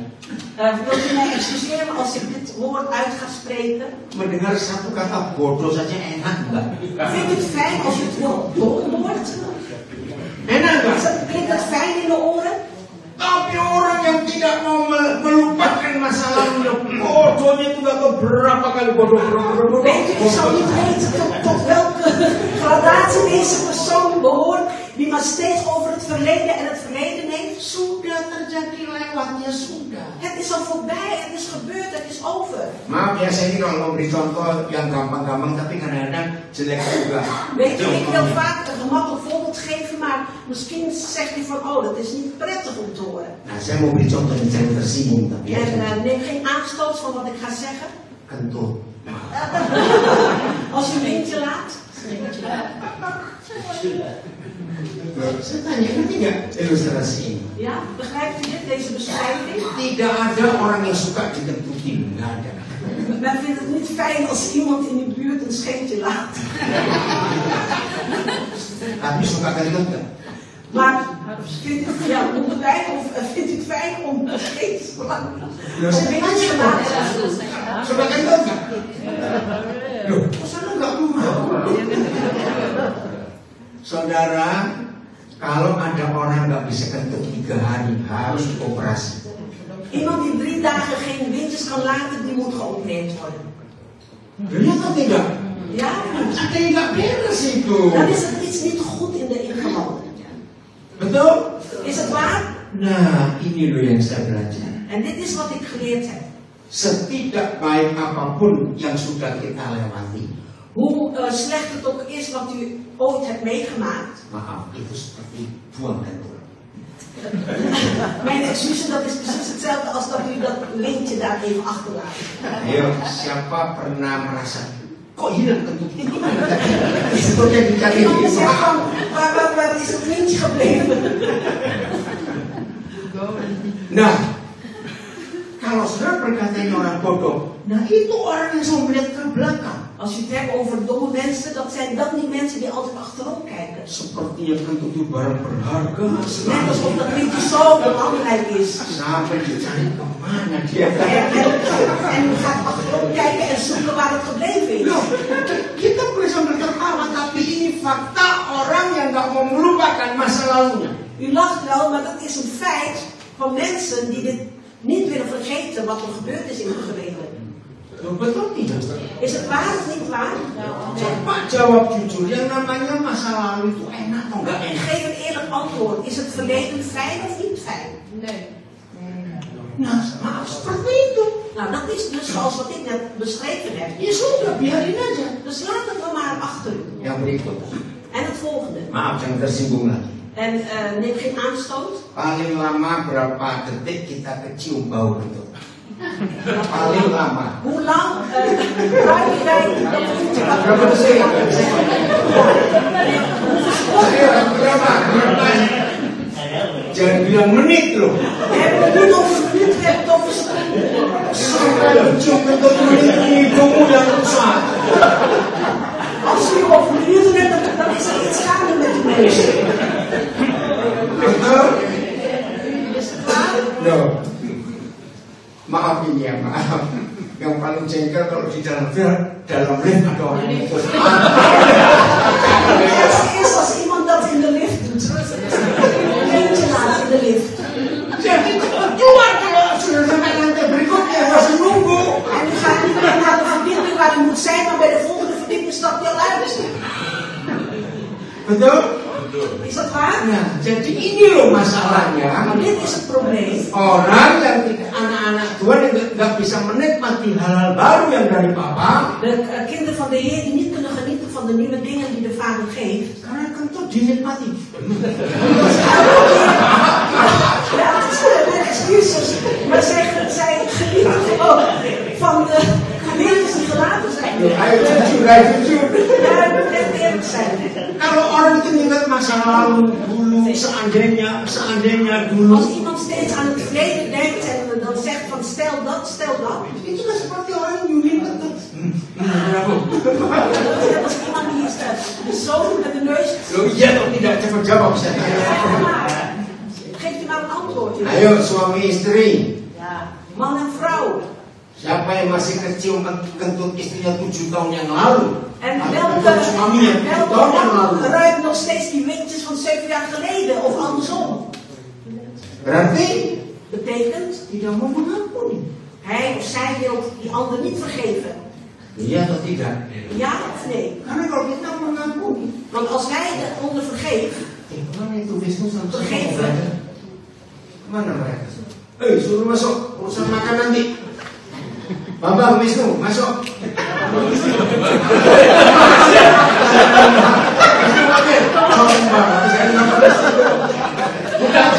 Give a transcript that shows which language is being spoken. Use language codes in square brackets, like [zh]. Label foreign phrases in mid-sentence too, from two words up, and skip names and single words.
[nl] Wilt u mij excuseren als ik dit woord uit ga spreken? [id] Mendengar satu kata bodoh saja enak nggak? [nl] Vindt u het fijn als u het woord dom hoort? [id] Enak nggak? [nl] Klinkt dat fijn in de oren? [id] Tapi orang yang tidak mau melupakan masa lalu, bodohnya itu nggak tahu berapa kali bodoh. [nl] Weet u, ik zal niet weten tot welke gradatie deze persoon behoort, die maar steeds over het verleden en het verleden heeft. [id] Sudah terjadi lewatnya sudah. [nl] Het is al voorbij, het is gebeurd, het is over. [id] Maaf ya, saya ini kalau memberi contoh yang gampang-gampang, tapi kadang-kadang jelek juga. [nl] Weet u, ik wil vaak een gemakkelijk voorbeeld geven, maar misschien zegt u van, oh, dat is niet prettig om te horen. [id] Nah, saya mau beri contoh yang jangan tersinggung, tapi ya. [nl] En neem geen aanstoot van wat ik ga zeggen. [id] Kentut. [nl] Als u een windje laat. [id] Saya tanya, ngerti nggak ilustrasi ini? [nl] Ja, begrijpt u dit, deze beschrijving? [id] Tidak ada orang yang suka dikentutin, nggak ada. [nl] Men vindt het niet fijn als iemand in uw buurt een scheetje laat. [id] Tapi suka kentut nggak? [nl] Maar vindt u het vindt u het fijn om een scheetje te laten? [id] Suka kentut nggak? Loh, sana nggak mau. Saudara, kalau ada orang nggak bisa kentut 3 hari, harus dioperasi. [nl] Iemand die 3 dagen geen windjes kan laten, die moet geopereerd worden. [id] Lihat atau tidak? [nl] Ja, [id] Ada yang nggak beres itu. [nl] dan is er iets niet goed in de ingewanden. [id] Betul? [nl] Is het waar? [id] Nah, ini loh yang saya belajar. [nl] En dit is wat ik geleerd heb. [id] Setidak baik apapun yang sudah kita lewati, [nl] Hoe slecht het ook is wat u ooit hebt meegemaakt. [id] maaf, itu seperti buang kentut. [nl] Mijn excuses, dat is precies hetzelfde als dat u dat lintje daar even achterlaat. [id] Ayo, siapa pernah merasa kok hilang kentut ini? Sebetulnya dicari [nl] Iemand zegt van, waar is het lintje gebleven? [id] Nah, kalau saudara berkata ini orang bodoh, nah itu orang yang selalu melihat ke belakang. [nl] Als je het hebt over domme mensen, dat zijn dat niet mensen die altijd achterom kijken. [id] Seperti yang tentu barang berharga. [nl] Net alsof dat niet zo belangrijk is. [id] Sampai dicari kemana dia. [nl] En je gaat achterom kijken en zoeken waar het gebleven is. [id] Loh, kita boleh sambil tertawa, tapi ini fakta orang yang nggak mau melupakan masa lalunya. [nl] U lacht wel, maar dat is een feit van mensen die dit niet willen vergeten wat er gebeurd is in hun verleden. [id] Betul tidak? [nl] Is het waar of niet waar? [id] Coba jawab jujur, yang namanya masa lalu itu enak atau enggak enak? [nl] Geef een eerlijk antwoord. Is het verleden fijn of niet fijn? Nee. [id] Nah, maaf seperti itu. [nl] Nou, dat is dus zoals wat ik net beschreven heb. [id] Ya sudah, biarin aja. [nl] Dus laat het dan maar achter u. [id] Yang berikut. [nl] En het volgende. [id] Maaf, jangan tersinggung lagi. [nl] En neem geen aanstoot. [id] Paling lama berapa detik kita kecium bau itu? Paling lama. [nl] Hoe lang ruiken wij dat voetje wat [id] Berapa detik? Berapa? Jangan bilang menit loh. [nl] We hebben het niet over minuut, we hebben het over seconden. [id] Sampai kecium itu menit hidungmu yang rusak. [nl] Als u over minuten hebt, dan is er iets gaande met die mensen. [id] Betul? [nl] Is het waar? [id] Loh. Maaf ini ya, maaf. Yang paling jengkel kalau di dalam lift ada orang itu. [nl] Het ergste is als iemand dat in de lift doet. Een eentje laat in de lift. [id] Jadi keluar kalau sudah sampai lantai berikutnya masih nunggu. [nl] En u gaat niet meer naar de verdieping waar u moet zijn, maar bij de volgende verdieping stapt hij al uit. [id] Betul? [nl] Is dat waar? [id] Nah, jadi ini loh masalahnya. [nl] Maar dit is het probleem. [id] Orang yang tidak, anak-anak Tuhan yang nggak bisa menikmati hal-hal baru yang dari Papa. [nl] De kinderen van de Heer die niet kunnen genieten van de nieuwe dingen die de Vader geeft. [id] Karena kan tuh dinikmati. [nl] Ja, het is mijn excuses. Maar zij genieten gewoon van de gemeentes die gelaten zijn. [id] Ayo jujur. [nl] Ja, ik moet echt eerlijk zijn. [id] Kalau orang itu ingat masa lalu dulu, seandainya dulu. [nl] Als iemand steeds aan het verleden denkt en dan zegt van stel dat. [id] Itu kan seperti orang yang ingat tuh. [nl] Dat is iemand die zo met de neus. [id] Loh iya dong, tidak cepat jawab saya. [nl] Geeft u maar een antwoord. [id] Ayo suami istri. [nl] Ja. Man en vrouw. [id] Siapa yang masih kecium kentut istrinya 7 tahun yang lalu? [nl] En [id] Kentut suaminya 7 tahun yang lalu. [nl] welke ruikt nog steeds die windjes van 7 jaar geleden of andersom? [id] Berarti [nl] Betekent, [id] tidak mau mengampuni. [nl] hij of zij wil die ander niet vergeven. [id] Iya atau tidak? [nl] Ja of nee? [id] Karena kalau kita mengampuni, [nl] Want als wij de ander vergeven, [id] kemana itu Wisnu sama [nl] Vergeven. [id] mereka? Kemana mereka? Suruh masuk, urusan makan nanti. Bambang, Wisnu, masuk. Buka aja.